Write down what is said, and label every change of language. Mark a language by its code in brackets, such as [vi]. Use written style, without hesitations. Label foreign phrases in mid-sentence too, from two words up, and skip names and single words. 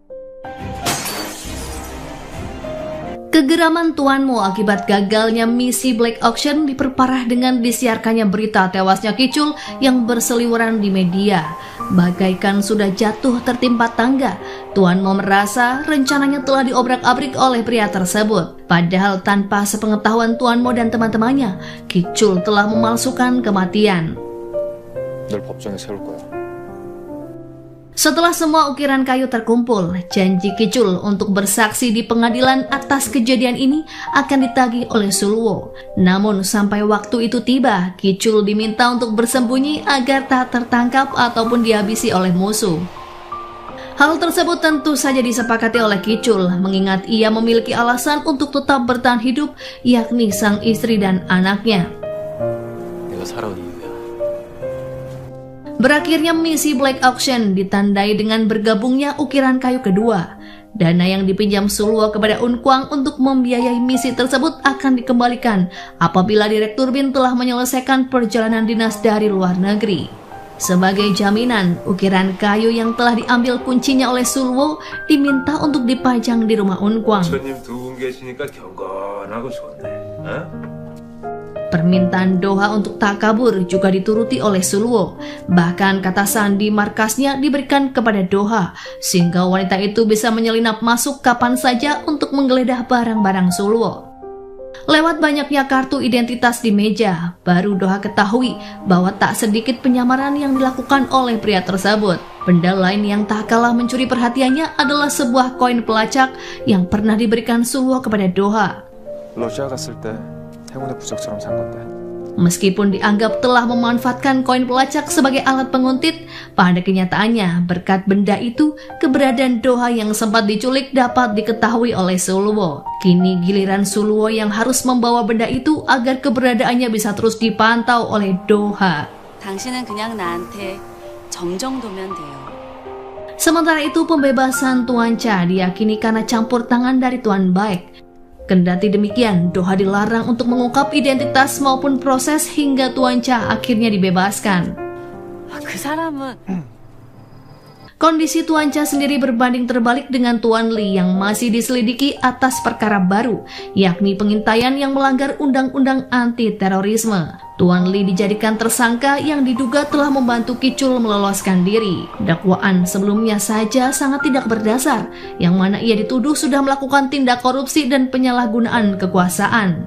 [id] Kegeraman Tuan Mo akibat gagalnya misi Black Auction diperparah dengan disiarkannya berita tewasnya Kicul yang berseliweran di media. Bagaikan sudah jatuh tertimpa tangga, Tuan Mo merasa rencananya telah diobrak-abrik oleh pria tersebut. Padahal tanpa sepengetahuan Tuan Mo dan teman-temannya, Kicul telah memalsukan kematian. [ko] 널 법정에 세울 거야. [id] Setelah semua ukiran kayu terkumpul, janji Kicul untuk bersaksi di pengadilan atas kejadian ini akan ditagih oleh Sulwo. Namun sampai waktu itu tiba, Kicul diminta untuk bersembunyi agar tak tertangkap ataupun dihabisi oleh musuh. Hal tersebut tentu saja disepakati oleh Kicul, mengingat ia memiliki alasan untuk tetap bertahan hidup, yakni sang istri dan anaknya. [ko] 내가 살아온 이유야. [id] Berakhirnya misi Black Auction ditandai dengan bergabungnya ukiran kayu kedua. Dana yang dipinjam Sulwo kepada Unkwang untuk membiayai misi tersebut akan dikembalikan apabila Direktur Bin telah menyelesaikan perjalanan dinas dari luar negeri. Sebagai jaminan, ukiran kayu yang telah diambil kuncinya oleh Sulwo diminta untuk dipajang di rumah Unkwang. [ko] 손님 2분 계시니까 경건하고 좋네. [id] Permintaan Doha untuk tak kabur juga dituruti oleh Sulwo. Bahkan kata sandi markasnya diberikan kepada Doha, sehingga wanita itu bisa menyelinap masuk kapan saja untuk menggeledah barang-barang Sulwo. Lewat banyaknya kartu identitas di meja, baru Doha ketahui bahwa tak sedikit penyamaran yang dilakukan oleh pria tersebut. Benda lain yang tak kalah mencuri perhatiannya adalah sebuah koin pelacak yang pernah diberikan Sulwo kepada Doha. [ko] 러시아 갔을 때 행운의 부적처럼 산 건데. [id] Meskipun dianggap telah memanfaatkan koin pelacak sebagai alat penguntit, pada kenyataannya berkat benda itu, keberadaan Doha yang sempat diculik dapat diketahui oleh Sulwo. Kini giliran Sulwo yang harus membawa benda itu agar keberadaannya bisa terus dipantau oleh Doha. [ko] 당신은 그냥 나한테 점 정도면 돼요. [id] Sementara itu pembebasan Tuan Cha diyakini karena campur tangan dari Tuan Baik. Kendati demikian, Doha dilarang untuk mengungkap identitas maupun proses hingga Tuan Cha akhirnya dibebaskan. [ko] 그 사람은 [id] Kondisi Tuan Cha sendiri berbanding terbalik dengan Tuan Li yang masih diselidiki atas perkara baru, yakni pengintaian yang melanggar undang-undang anti-terorisme. Tuan Li dijadikan tersangka yang diduga telah membantu Kicul meloloskan diri. Dakwaan sebelumnya saja sangat tidak berdasar, yang mana ia dituduh sudah melakukan tindak korupsi dan penyalahgunaan kekuasaan.